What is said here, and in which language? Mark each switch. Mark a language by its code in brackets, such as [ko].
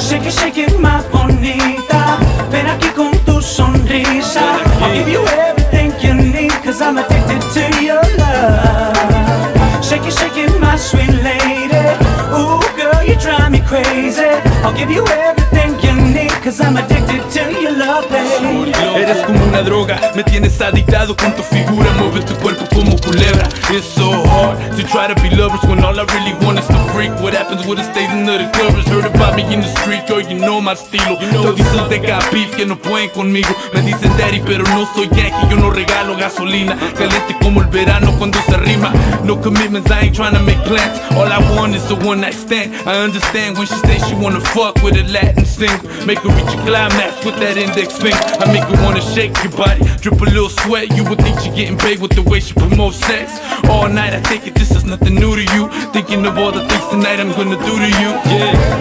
[en] Shake it, shake it, my bonita. [es] Ven aquí con tu sonrisa. [en] I'll give you everything you need, cause I'm addicted to your love. Shake it, shake it, my sweet lady. Ooh, girl, you drive me crazy. I'll give you everything you need, cause I'm addicted to your love, baby. [es] Eres como una droga, me tienes adictado con tu figura. Mueve tu cuerpo como culebra. [en] It's so hard to try to be lovers when all I really want is to freak. What happens with the state under the covers? Heard about me in the street, girl, you know my estilo. [es] Todos te [en] got beef [es] que no pueden conmigo. Me dicen daddy, pero no soy yankee. Yo no regalo gasolina. Caliente como el verano cuando se rima. [en] No commitments, I ain't trying to make plans. All I want is a one night stand. I understand when she says she wanna fuck with a Latin singer. Make her reach a climax with that index finger. I make her wanna shake your body, drip a little sweat. You would think she getting paid with the way she promotes sex. All night I take it, this is nothing new to you. Thinking of all the things tonight I'm gonna do to you, yeah.